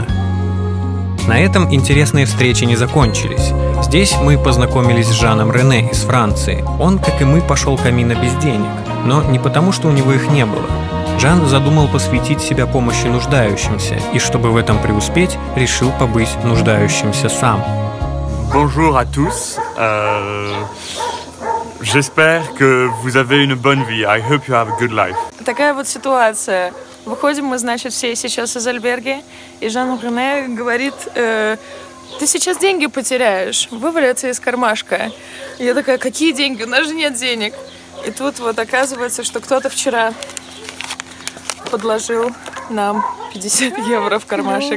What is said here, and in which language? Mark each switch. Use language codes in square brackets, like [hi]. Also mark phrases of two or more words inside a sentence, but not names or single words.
[ru] На этом интересные встречи не закончились. Здесь мы познакомились с Жаном Рене из Франции. Он, как и мы, пошел Камино без денег, но не потому, что у него их не было. Жан задумал посвятить себя помощи нуждающимся, и чтобы в этом преуспеть, решил побыть нуждающимся сам. [fr] Bonjour à tous. J'espère que vous avez une bonne vie. [en] I hope you have a good life. [ru] Такая вот ситуация. Выходим мы, значит, все сейчас из альберги, и Жан Рене говорит: ты сейчас деньги потеряешь, вывалятся из кармашка. И я такая: какие деньги? У нас же нет денег. И тут вот оказывается, что кто-то вчера подложил нам 50 евро в кармашек.